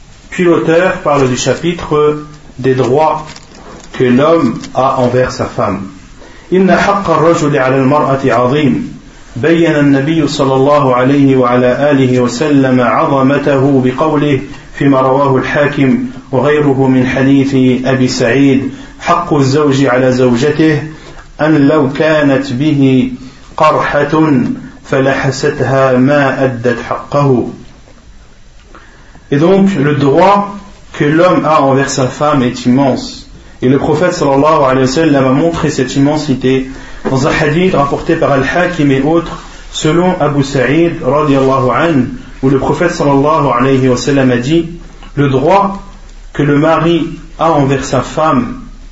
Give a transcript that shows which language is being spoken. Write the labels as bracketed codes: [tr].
[fr] Puis l'auteur parle du chapitre des droits que l'homme a envers sa femme. [ar] Inna haqqa ar-rajuli 'ala al-mar'ati 'azim. بيّن النبي صلى الله عليه وعلى آله وسلم عظمته بقوله فيما رواه الحاكم وغيره من حديث أبي سعيد: حق الزوج على زوجته أن لو كانت به قرحة فلحستها ما أدت حقه. [fr] Et donc le droit que l'homme a envers sa femme est immense, et le prophète [ar] صلى الله عليه وسلم [fr] a montré cette immensité dans un hadith rapporté par Al-Hakim et autres, selon Abu Sa'id [ar] radiallahu anhu, [fr] où le prophète [ar] sallallahu alayhi wa sallam [fr] a dit: le droit que le mari a envers sa femme